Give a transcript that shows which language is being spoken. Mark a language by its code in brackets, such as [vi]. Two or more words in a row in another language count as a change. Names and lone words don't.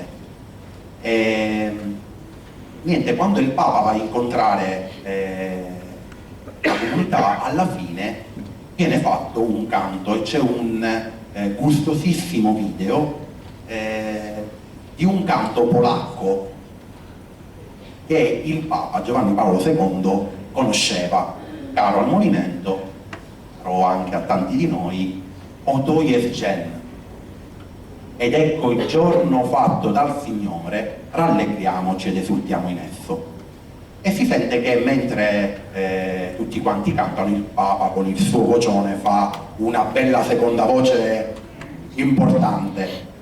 [it] E niente, quando il Papa va a incontrare la comunità, alla fine viene fatto un canto e c'è un gustosissimo video di un canto polacco che il Papa Giovanni Paolo II conosceva, caro al movimento, caro anche a tanti di noi, [pl] Oto jest dzień. [it] Ed ecco il giorno fatto dal Signore, rallegriamoci ed esultiamo in esso. E si sente che mentre tutti quanti cantano, il Papa con il suo vocione fa una bella seconda voce importante.